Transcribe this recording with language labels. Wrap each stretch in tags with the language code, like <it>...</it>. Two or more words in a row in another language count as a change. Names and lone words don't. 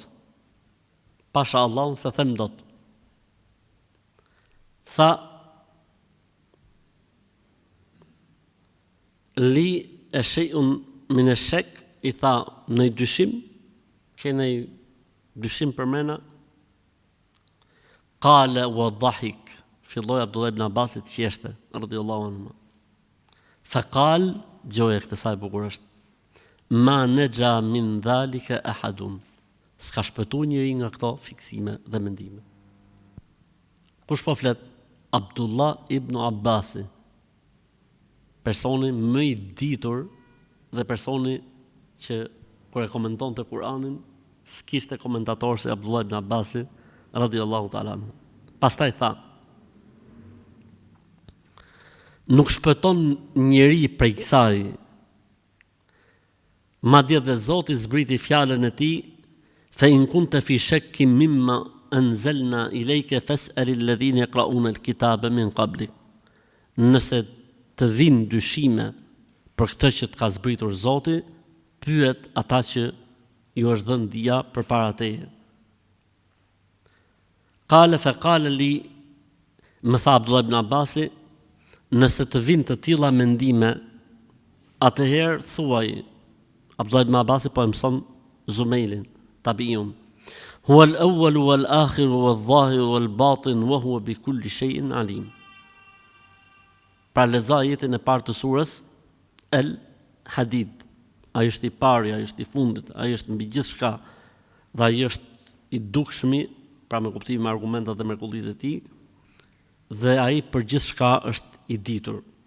<sq>Pasha Allahun se them dot. Tha:</sq> <ar>لي شيء من الشك,</ar> <sq>i tha: në dyshim? Ke në dyshim për mena?</sq> <ar>قال وضحك.</ar> <sq>Filloi Abdullah ibn Abbasit qeshte,</sq> <ar>رضي الله عنه. فقال,</ar> <sq>gjoja këtë sa e bukur është:</sq> <ar>ما نجا من ذلك أحد.</ar> <sq>S'ka shpëtu njëri nga këto fiksime dhe mendime. Kush po flet? Abdullah ibn Abbasi, personi më i ditur dhe personi që kur e komentonte Kur'anin, s'kishte komentator si Abdullah ibn Abbasi</sq> <ar>رضي الله تعالى عنه.</ar> <sq>Pastaj tha: nuk shpëton njeri prej kësaj, madje dhe Zoti zbriti fjalën e tij:</sq> <ar>فإن كنت في شك مما أنزلنا إليك فاسأل الذين يقرؤون الكتاب من قبلك.</ar> <sq>nëse të vinë dyshime për këtë që të ka zbritur Zoti, pyet ata që ju është dhënë dia përpara teje.</sq> <ar>قال فقال لي,</ar> <sq>më tha Abdullah ibn Abbasi, nëse të vinë të tilla mendime, atëherë thuaj, Abdullah ibn Abbasi po e mëson Zumailin, tabiun.</sq> <ar>هو الأول والآخر والظاهر والباطن وهو بكل شيء عليم.</ar> <sq>Pra lexo ajetin e parë të surës El Hadid. Ai është i pari, ai është i fundit, ai është mbi gjithçka dhe ai është i dukshmi, pra me kuptimin e argumentat dhe mrekullitë e tij, dhe ai për gjithçka është i ditur.</sq>